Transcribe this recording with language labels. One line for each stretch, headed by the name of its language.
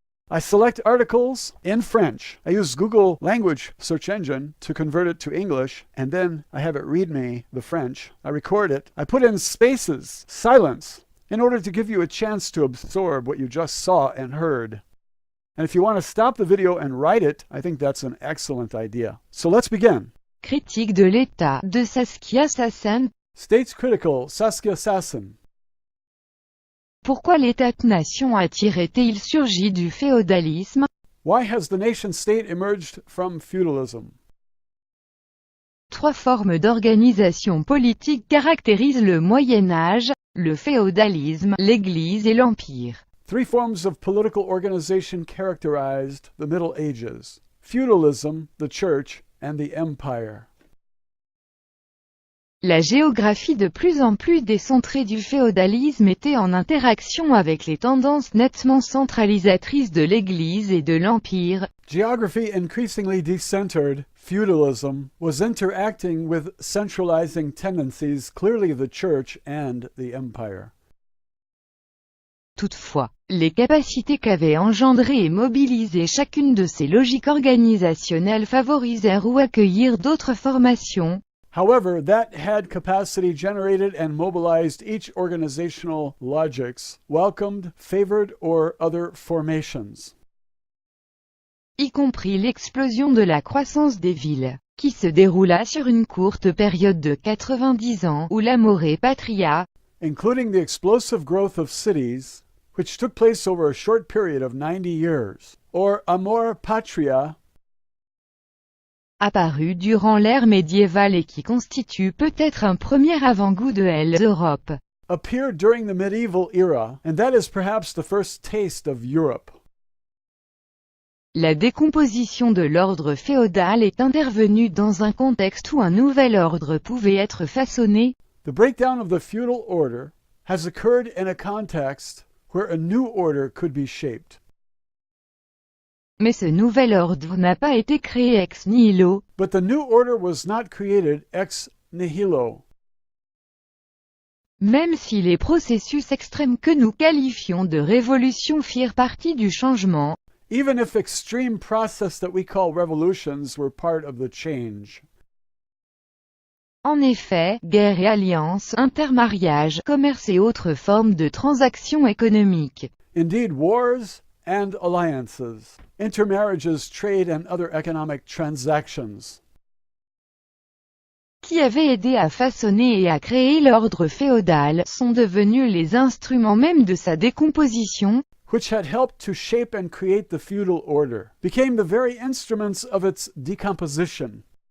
English: I select articles in French. I use Google language search engine to convert it to English, and then I have it read me the French. I record it. I put in spaces, silence, in order to give you a chance to absorb what you just saw and heard. And if you want to stop the video and write it, I think that's an excellent idea. So let's begin.
French: Critique de l'État de Saskia Sassen.
English: States Critical, Saskia Sassen.
French: Pourquoi l'État-nation a-t-il surgi du féodalisme?
English: Why has the nation-state emerged from feudalism?
French: Trois formes d'organisation politique caractérisent le Moyen-Âge, le féodalisme, l'Église et l'Empire.
English: Three forms of political organization characterized the Middle Ages: feudalism, the church, and the empire.
French: La géographie de plus en plus décentrée du féodalisme était en interaction avec les tendances nettement centralisatrices de l'Église et de l'Empire.
English: Geography increasingly decentered, feudalism was interacting with centralizing tendencies, clearly the church and the empire.
French: Toutefois, les capacités qu'avait engendrées et mobilisées chacune de ces logiques organisationnelles favorisèrent ou accueillirent d'autres formations.
English: However, that had capacity generated and mobilized each organizational logics, welcomed, favored, or other formations.
French: Y compris l'explosion de la croissance des villes, qui se déroula sur une courte période de 90 ans, ou l'amore patria,
English: including the explosive growth of cities, which took place over a short period of 90 years, or amor patria,
French: apparu durant l'ère médiévale et qui constitue peut-être un premier avant-goût de l'Europe.
English: Appeared during the medieval era, and that is perhaps the first taste of Europe.
French: La décomposition de l'ordre féodal est intervenue dans un contexte où un nouvel ordre pouvait être façonné.
English: The breakdown of the feudal order has occurred in a context where a new order could be shaped.
French: Mais ce nouvel ordre n'a pas été créé ex nihilo.
English: But the new order was not created ex nihilo.
French: Même si les processus extrêmes que nous qualifions de révolution firent partie du changement,
English: even if extreme process that we call revolutions were part of the change.
French: En effet, guerre et alliances, intermariage, commerce et autres formes de transactions économiques.
English: Indeed, wars and alliances, intermarriages, trade, and other economic transactions,
French: qui avaient aidé à façonner et à créer l'ordre féodal, sont devenus les instruments même de sa décomposition,
English: which had helped to shape and create the feudal order, became the very instruments of its decomposition.